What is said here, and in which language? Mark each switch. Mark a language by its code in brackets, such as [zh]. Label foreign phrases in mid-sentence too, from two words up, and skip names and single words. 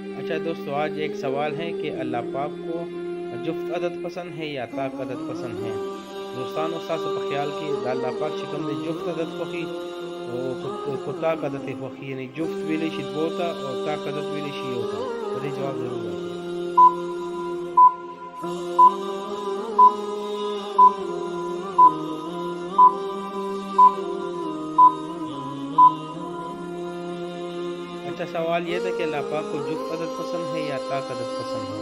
[ur] اچھا دوستو، آج ایک سوال ہے کہ اللہ پاک کو جفت عدد پسند ہے یا طاق عدد پسند ہے؟ [ps] دوستان استاد په خیال کې د الله پاک چې کوم د جفت عدد خوښي او کو طاق عدد خوښي، یعنی جفت ویلی شي دوه ته او طاق عدد ویلی شي یو ته. په دې جواب ضرور راکړئ. [ur] اچھا، سوال یہ تھا کہ اللہ پاک کو جفت عدد پسند ہے یا طاق عدد پسند ہے؟